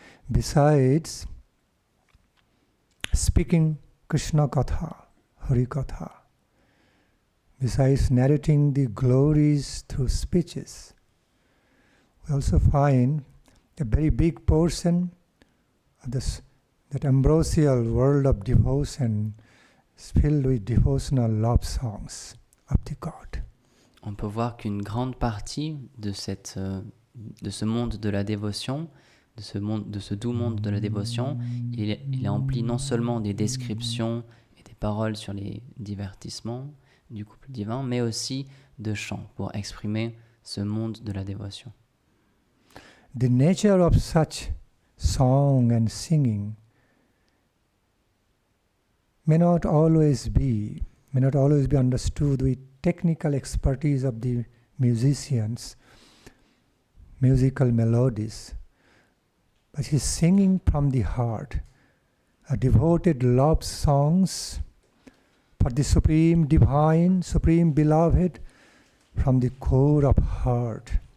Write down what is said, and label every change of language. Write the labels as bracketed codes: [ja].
[en] Besides speaking Krishna Katha, Hari Katha, besides narrating the glories through speeches, we also find a very big portion of that ambrosial world of devotion is filled with devotional love songs of the God. [fr] On peut voir qu'une grande partie de ce monde de la dévotion, de ce doux monde de la dévotion, il est empli non seulement des descriptions et des paroles sur les divertissements du couple divin, mais aussi de chants pour exprimer ce monde de la dévotion. [en] The nature of such song and singing may not always be understood with technical expertise of the musicians, musical melodies, but he's singing from the heart, a devoted love songs for the supreme divine, supreme beloved from the core of heart.